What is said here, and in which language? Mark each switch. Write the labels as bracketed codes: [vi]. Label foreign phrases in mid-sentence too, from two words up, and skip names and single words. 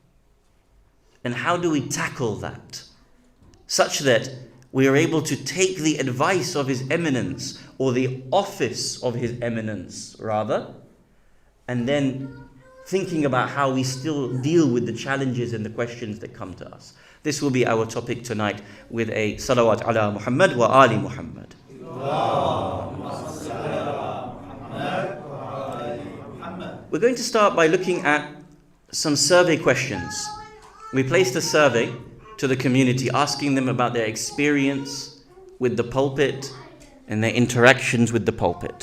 [en] And how do we tackle that such that we are able to take the advice of His Eminence, or the office of His Eminence rather, and then thinking about how we still deal with the challenges and the questions that come to us. This will be our topic tonight with a [ar] صلوات على محمد وآل محمد. [en] We're going to start by looking at some survey questions. We placed a survey to the community asking them about their experience with the pulpit and their interactions with the pulpit.